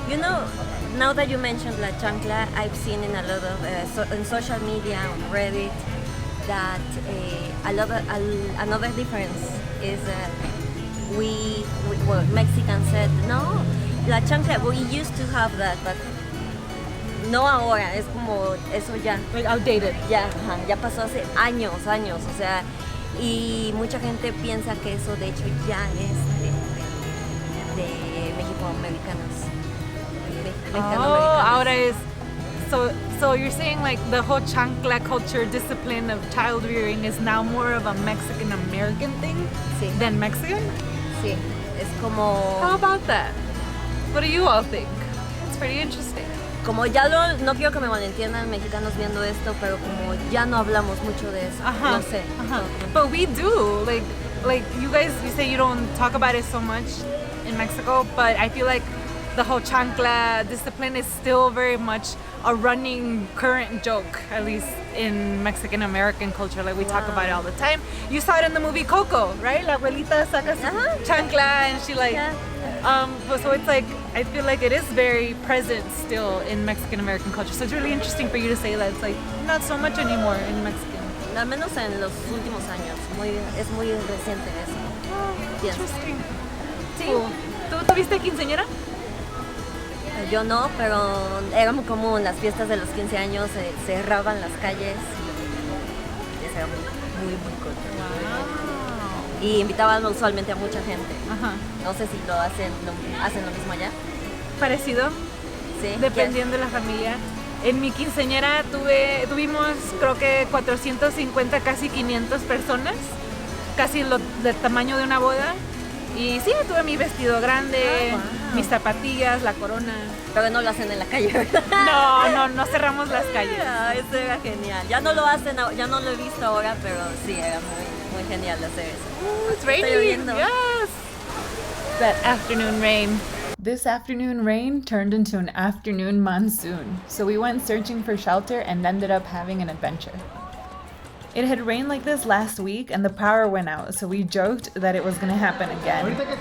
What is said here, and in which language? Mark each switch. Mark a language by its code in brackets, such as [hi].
[en] You know, now that you mentioned La Chancla, I've seen in a lot of in social media, on Reddit, that another difference is we Mexicans said, no, La Chancla, we used to have that, but [es] no ahora, es como eso ya. [en] Like outdated. [es] Ya, ya pasó hace años, o sea, y mucha gente piensa que eso de hecho ya es de Mexicoamericanos. Oh, ahora es. [en] So you're saying like the whole chancla culture discipline of child rearing is now more of a Mexican American thing [es] Sí. [en] than Mexican? [es] Sí, es como... [en] How about that? What do you all think? It's pretty interesting. [es] Como no quiero que me malentiendan mexicanos viendo esto, pero como ya no hablamos mucho de eso, no sé. [en] But we do. Like you guys, you say you don't talk about it so much in Mexico, but I feel like the whole chancla discipline is still very much a running current joke, at least in Mexican American culture. Like we talk about it all the time. You saw it in the movie Coco, right? [es] La abuelita saca su chancla [en] and she like but so it's like I feel like it is very present still in Mexican American culture. So it's really interesting for you to say that it's like not so much anymore in Mexican. [es] Al menos en los últimos años, es muy reciente eso. Pienso. [en] Interesting. [es] Sí. [en] Cool. [es] ¿Tú tuviste quinceañera? Yo no, pero era muy común, las fiestas de los 15 años cerraban las calles y eso era muy cool. [en] Wow. [es] Y invitaban usualmente a mucha gente. Ajá. No sé si hacen lo mismo allá. Parecido, Sí. dependiendo de la familia. En mi quinceañera tuvimos creo que 450, casi 500 personas, casi del tamaño de una boda. Y sí, tuve mi vestido grande, mis zapatillas, la corona. Pero no lo hacen en la calle, ¿verdad? No cerramos las calles. Eso era genial. Ya no lo hacen, ya no lo he visto ahora, pero sí, era muy genial hacer eso. [en] It's raining. [es] lloviendo. [en] Yes. That afternoon rain. This afternoon rain turned into an afternoon monsoon, so we went searching for shelter and ended up having an adventure. It had rained like this last week and the power went out, so we joked that it was going to happen again.